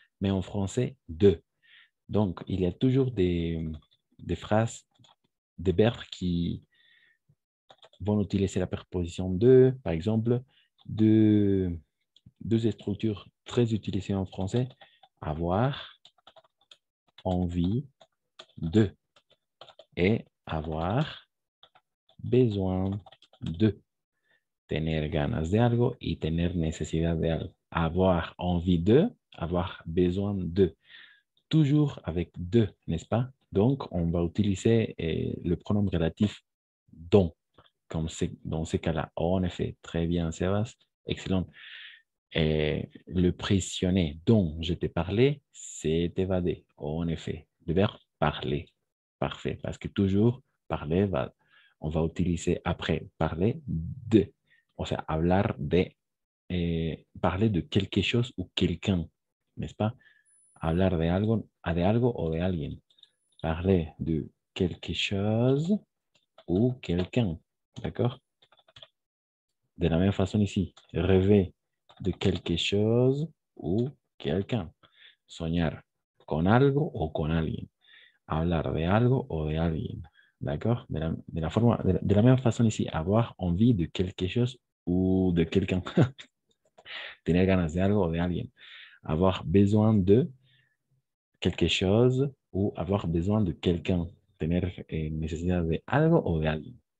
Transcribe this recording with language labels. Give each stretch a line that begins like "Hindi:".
French: Mais en français, de. Donc, il y a toujours des phrases, des verbes qui vont utiliser la préposition de, par exemple, deux structures très utilisées en français, avoir envie de et avoir besoin de.
Spanish: Tener ganas de algo y tener necesidad de algo.
French: Avoir envie de, avoir besoin de. Toujours avec de, n'est-ce pas? Donc, on va utiliser le pronom relatif dont, comme dans ces cas-là. En effet, très bien, Sébastien. Excellent. Et le pressionner dont je t'ai parlé, c'est évadé. En effet, le verbe parler. Parfait. Parce que toujours, parler, on va utiliser après parler de.
Spanish: O sea, hablar de,
French: parler de quelque chose ou quelqu'un, n'est-ce pas?
Spanish: Hablar de algo o de alguien.
French: Parler de quelque chose ou quelqu'un. D'accord? De la même façon ici, rêver de quelque chose ou quelqu'un.
Spanish: Soñar con algo o con alguien. Hablar de algo o de alguien.
French: D'accord? De la même façon ici, avoir envie de quelque chose ou de quelqu'un.
Spanish: Tener ganas de algo o de alguien.
French: Avoir besoin de quelque chose ou avoir besoin de quelqu'un.
Spanish: Tener necesidad de algo o de alguien.